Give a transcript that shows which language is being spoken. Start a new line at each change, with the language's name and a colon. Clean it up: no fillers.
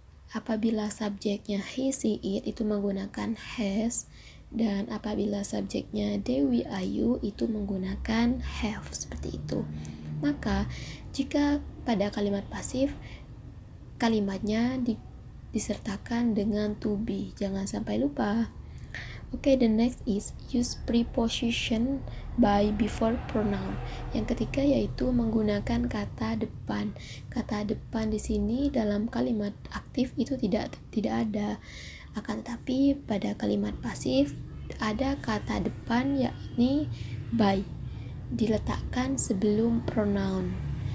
Indonesian: Apabila subjeknya he, she, it itu menggunakan has, dan apabila subjeknya Dewi, Ayu itu menggunakan have, seperti itu. Maka jika pada kalimat pasif kalimatnya disertakan dengan to be, jangan sampai lupa.
English: Okay, the next is use preposition by before pronoun.
Indonesian: Yang ketiga yaitu menggunakan kata depan. Kata depan di sini dalam kalimat aktif itu tidak ada. Akan tetapi pada kalimat pasif ada kata depan yakni by, diletakkan sebelum pronoun.